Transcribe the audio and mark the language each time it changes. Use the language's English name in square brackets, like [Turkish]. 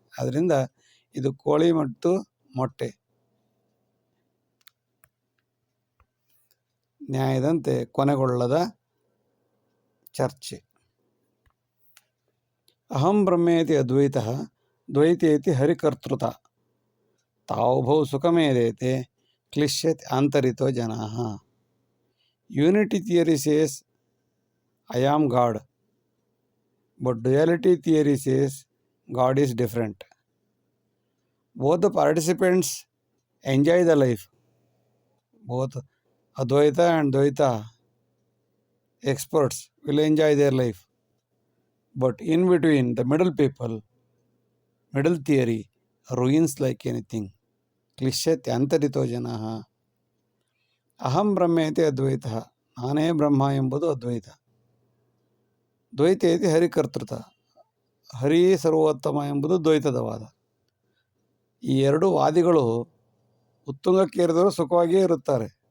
[Kannada] ಅದರಿಂದ ಇದು ಕೋಳಿ ಮತ್ತು ಮೊಟ್ಟೆ ನ್ಯಾಯದಂತೆ ಕೊನೆಗೊಳ್ಳದ ಚರ್ಚೆ. [Sanskrit] ಅಹಂ ಬ್ರಹ್ಮೇತಿ ಅದ್ವೈತಃ ದ್ವೈತೇತಿ ಹರಿಕರ್ತೃತ, ತಾವುಭೌ ಸುಖಮೇದೇತೆ ಕ್ಲಿಶ್ಯತ್ ಆಂತರಿತೋ ಜನಾಃ. [English] Unity theory says I am God. But duality theory says God is different. Both the participants enjoy the life. Both Advaita and Dvaita experts will enjoy their life. But in between, the middle people, middle theory ruins like anything. [Sanskrit] Klishyate antarito janaha. ಅಹಂ ಬ್ರಹ್ಮೇತಿ ಅದ್ವೈತ, [Kannada] ನಾನೇ ಬ್ರಹ್ಮ ಎಂಬುದು ಅದ್ವೈತ. [Sanskrit] ದ್ವೈತೇತಿ ಹರಿಕರ್ತೃತ, [Kannada] ಹರಿ ಸರ್ವೋತ್ತಮ ಎಂಬುದು ದ್ವೈತದ ವಾದ. ಈ ಎರಡು ವಾದಿಗಳು ಉತ್ತುಂಗಕ್ಕೇರಿದವರು ಸುಖವಾಗಿಯೇ ಇರುತ್ತಾರೆ.